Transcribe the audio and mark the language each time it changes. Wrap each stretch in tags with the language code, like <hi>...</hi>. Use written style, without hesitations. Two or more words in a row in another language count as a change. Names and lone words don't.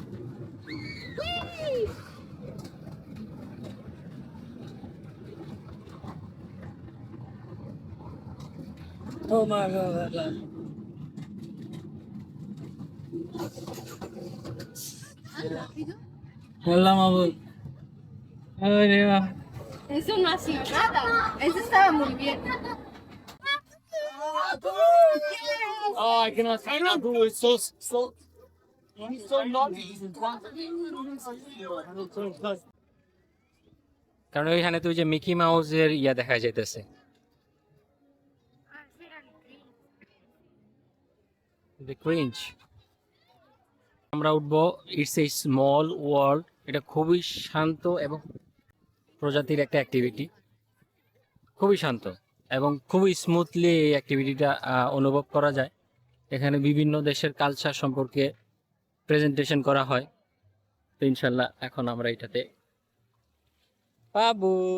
<bn>ও মাগো আল্লাহ আল্লাহ মাহবুদ আরে বাহ</bn> <es>Eso no ha sido nada. Eso estaba muy bien.</es> <en>Oh, I cannot do it. So naughty.</en> <bn>কারণ ওইখানে তুই যে মিকি মাউসের ইয়া দেখা যাইতেছে</bn> <en>The cringe.</en> <bn>আমরা উঠবো ইটস এ স্মল ওয়ার্ল্ড এটা খুবই শান্ত এবং প্রজাতির একটা অ্যাক্টিভিটি খুবই শান্ত এবং খুবই স্মুথলি এই অ্যাক্টিভিটিটা অনুভব করা যায় এখানে বিভিন্ন দেশের কালচার সম্পর্কে প্রেজেন্টেশন করা হয় তো ইনশাল্লাহ এখন আমরা এটাতে পাবো</bn>